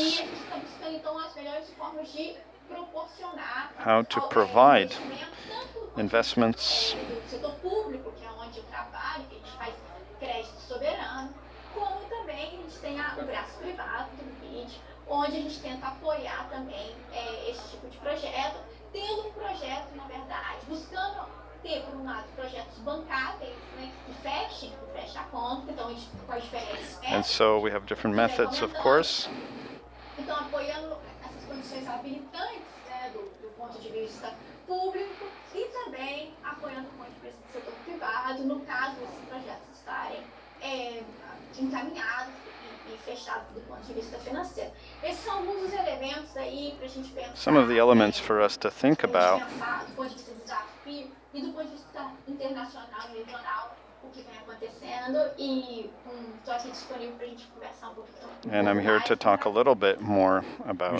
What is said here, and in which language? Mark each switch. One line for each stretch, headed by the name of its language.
Portuguese: e a gente está buscando então as melhores formas de proporcionar
English: how to provide investments
Portuguese: do setor público, que é onde eu trabalho, que a gente faz crédito soberano, como também a gente tem o braço privado do BID, onde a gente tenta apoiar também esse tipo de projeto, tendo um projeto, na verdade, buscando ter, por um lado, projetos bancáveis, né, que fechem a conta, então a gente com as diferentes
English: and so we have different methods, of course.
Portuguese: Então, apoiando essas condições habilitantes, né, do ponto de vista público e também apoiando o ponto de vista do setor privado, no caso desses projetos estarem encaminhados e fechados do ponto de vista financeiro. Esses são alguns dos elementos aí para a gente pensar.
English: Some of the elements for us to think about.
Portuguese: Do ponto de vista do desafio e do ponto de vista internacional e regional, o que vem acontecendo, e estou aqui disponível para a gente conversar um pouquinho.
English: And I'm here to talk a little bit more about